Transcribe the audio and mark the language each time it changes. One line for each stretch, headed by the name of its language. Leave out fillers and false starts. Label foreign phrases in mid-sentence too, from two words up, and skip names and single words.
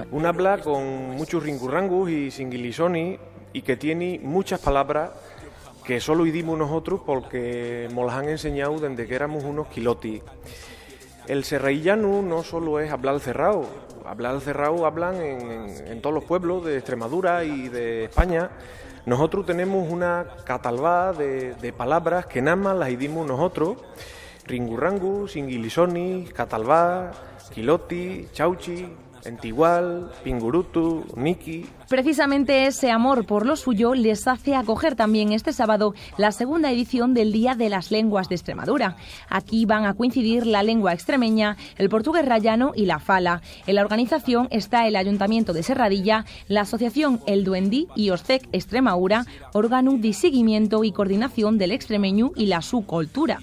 Spanish: Un habla con muchos ringurrangus y singuilisoni y que tiene muchas palabras que solo oímos nosotros porque nos las han enseñado desde que éramos unos quilotis. El serradillano no solo es hablar cerrado hablan en todos los pueblos de Extremadura y de España. Nosotros tenemos una catalbá de palabras que nada más las oímos nosotros: ringurrangus, singuilisoni, catalbá, quiloti, chauchi, entigual, pingurutu, niki. Precisamente ese amor por lo suyo les hace acoger también este sábado la segunda edición del Día de las Lenguas de Extremadura. Aquí van a coincidir la lengua extremeña, el portugués rayano y la fala. En la organización está el Ayuntamiento de Serradilla, la Asociación El Duendí y OSCEC Extremadura, órgano de seguimiento y coordinación del extremeño y la su cultura.